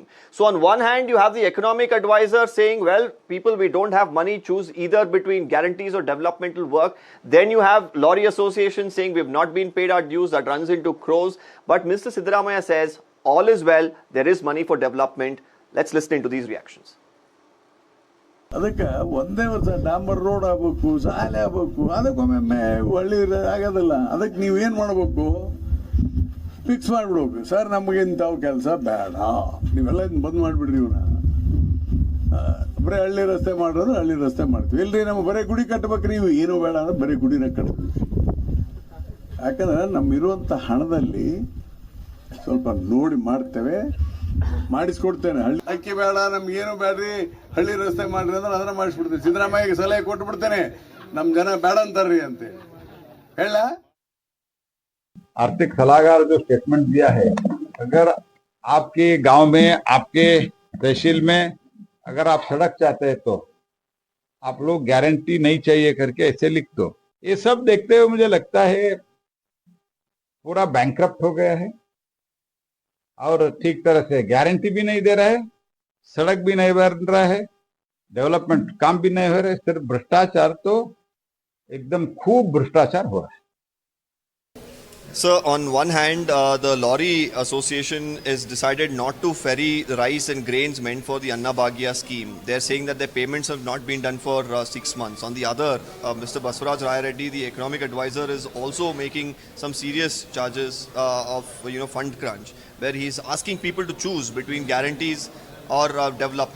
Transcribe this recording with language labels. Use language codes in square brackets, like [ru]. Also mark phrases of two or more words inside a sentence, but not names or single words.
[en] So on one hand, you have the economic advisor saying, well, people, we don't have money, choose either between guarantees or developmental work. Then you have Lorry Association saying we've not been paid our dues. That runs into crores. But Mr. Siddaramaiah says, all is well, there is money for development. Let's listen to these reactions. [kn] ಅದಕ್ಕೆ ಒಂದೇ ವರ್ಷ ಡಾಂಬರ್ ರೋಡ್ ಆಗಬೇಕು, ಶಾಲೆ ಆಗಬೇಕು, ಅದಕ್ಕೊಮ್ಮೆ ಒಳ್ಳೆ ಆಗೋದಿಲ್ಲ. ಅದಕ್ಕೆ ನೀವೇನು ಮಾಡಬೇಕು, ಫಿಕ್ಸ್ ಮಾಡಿಬಿಡ್ಬೇಕು. ಸರ್ ನಮಗೆ ಇಂಥವು ಕೆಲಸ ಬೇಡ, ನೀವೆಲ್ಲ ಬಂದ್ ಮಾಡಿಬಿಡ್ರಿ ಇವನ್ನ. ಬರೀ ಹಳ್ಳಿ ರಸ್ತೆ ಮಾಡೋದು ಹಳ್ಳಿ ರಸ್ತೆ ಮಾಡ್ತೀವಿ. ಇಲ್ರಿ ನಮ್ಮ ಬರೀ ಗುಡಿ ಕಟ್ಟಬೇಕು, ನೀವು ಏನೂ ಬೇಡ ಅಂದ್ರೆ ಬರೀ ಗುಡಿನ ಕಟ್ತೀವಿ. ಯಾಕಂದ್ರೆ ನಮ್ಮಿರುವಂಥ ಹಣದಲ್ಲಿ ಸ್ವಲ್ಪ ನೋಡಿ ಮಾಡ್ತೇವೆ, ಮಾಡಿಸ್ಕೊಡ್ತೇನೆ. ಹಳ್ಳಿ ಅಕ್ಕಿ ಬೇಡ, ನಮ್ಗೇನು ಬೇಡ್ರಿ, ಹಳ್ಳಿ ರಸ್ತೆ ಮಾಡ್ರಿ ಅಂದ್ರೆ ಅದನ್ನ ಮಾಡಿಸ್ಬಿಡ್ತೇನೆ. ಸಿದ್ದರಾಮಯ್ಯಗೆ ಸಲಹೆ ಕೊಟ್ಟು ಬಿಡ್ತೇನೆ, ನಮ್ ಜನ ಬೇಡ ಅಂತಾರ್ರಿ ಅಂತ ಹೇಳ. [hi] आर्थिक सलाहकार जो स्टेटमेंट दिया है, अगर आपके गांव में, आपके तहसील में अगर आप सड़क चाहते हैं तो आप लोग गारंटी नहीं चाहिए करके ऐसे लिख दो. ये सब देखते हुए मुझे लगता है पूरा बैंकक्रप्ट हो गया है और ठीक तरह से गारंटी भी नहीं दे रहा है, सड़क भी नहीं बन रहा है, डेवलपमेंट काम भी नहीं हो रहा है. सिर्फ भ्रष्टाचार, तो एकदम खूब भ्रष्टाचार हो रहा है. [en] Sir, on one hand, the Lorry Association has decided not to ferry rice and grains meant for the Anna Bhagya scheme. They're saying that their payments have not been done for 6 months. On the other, Mr. Basuraj Raya Reddy, the economic advisor, is also making some serious charges of fund crunch, where he's asking people to choose between guarantees or development.